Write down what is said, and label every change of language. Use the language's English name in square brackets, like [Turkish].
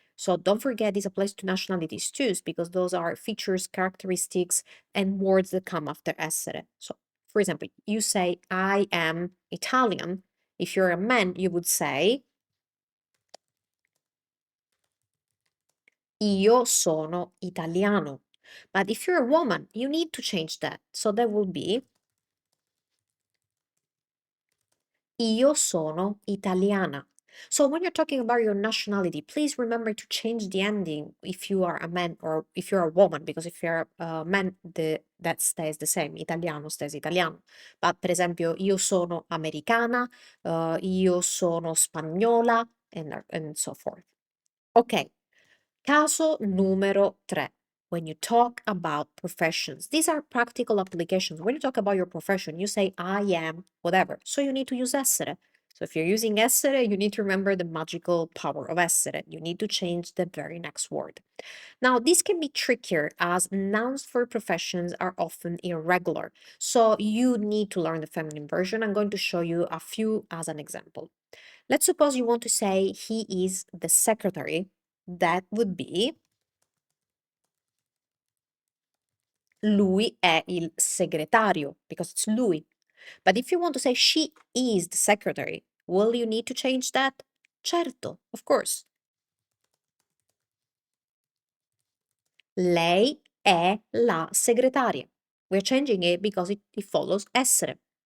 [English] So don't forget this applies to nationalities too, because those are features, characteristics, and words that come after essere. So, for example, you say, I am Italian. If you're a man, you would say, [Italian] Io sono italiano. [English] But if you're a woman, you need to change that. So that will be [Italian] Io sono italiana. [English] So when you're talking about your nationality, please remember to change the ending if you are a man or if you're a woman, because if you're a man, that stays the same. Italiano stays italiano. But [Italian] per esempio, io sono americana, io sono spagnola, [English] and so forth. [Italian] Ok. Caso numero 3. [English] When you talk about professions, these are practical applications. When you talk about your profession, you say, I am whatever. So you need to use essere. So if you're using essere, you need to remember the magical power of essere. You need to change the very next word. Now, this can be trickier as nouns for professions are often irregular. So you need to learn the feminine version. I'm going to show you a few as an example. Let's suppose you want to say he is the secretary. That would be [Italian] lui è il segretario, [English] because it's lui. But if you want to say she is the secretary, will you need to change that? [Italian] Certo, [English] of course. [Italian] Lei è la segretaria. [English] We're changing it because it follows essere.